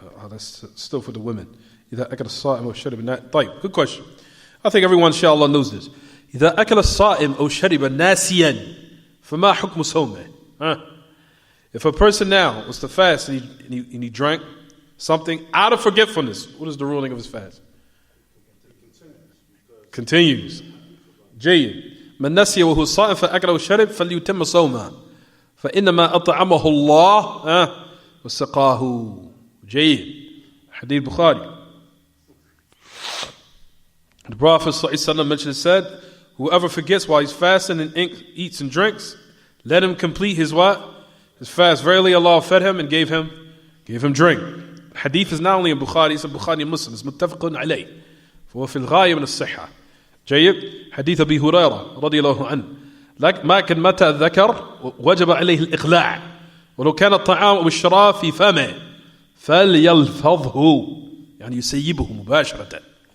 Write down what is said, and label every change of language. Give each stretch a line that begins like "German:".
English: That's still for the women. I got a sa'im or sharib nat. Good question. I think everyone, inshallah, knows this.
Arabic: إذا أكل الصائم أو شرب ناسيا فما حكم صومه?
English: If a person now was to fast and he drank something out of forgetfulness, what is the ruling of his fast? Continues.
Arabic: جيد. من نسي وهو صائم فأكل وشرب فليتم صومه فإنما أطعمه الله وسقاه. جيد.
English: Hadith Bukhari. The Prophet ﷺ mentioned, said, whoever forgets while he's fasting and eats and drinks, let him complete his what? His fast. Verily Allah fed him and gave him drink. Hadith is not only in Bukhari, it's in Bukhari and Muslim. It's muttafaqun alayh.
Arabic: فهو في الغاية من الصحة. جيد. حديث أبي هريرة رضي الله عنه. لكن متى ذكر وجب عليه الإقلاع ولو كان الطعام أو الشراب في فمه فليلفظه يعني يسيبه مباشرة.